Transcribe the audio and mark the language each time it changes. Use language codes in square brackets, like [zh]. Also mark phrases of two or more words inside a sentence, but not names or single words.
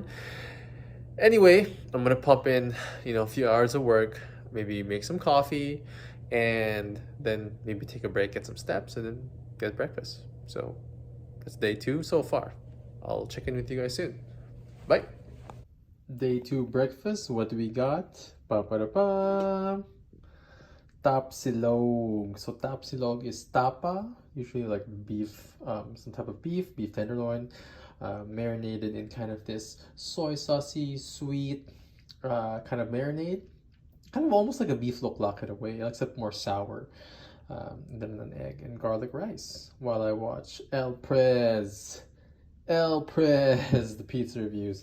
[en] Anyway, I'm gonna pump in, a few hours of work, maybe make some coffee, and then maybe take a break, get some steps, and then get breakfast. So that's day 2 so far. I'll check in with you guys soon. Bye. Day 2 breakfast. What do we got? Pa-pa-da-pa. Tapsilog. So tapsilog is tapa, usually like beef, some type of beef tenderloin, marinated in kind of this soy saucy, sweet kind of marinade. Kind of almost like a beef loklak in a way, except more sour. And then an egg and garlic rice while I watch El Prez, the pizza reviews.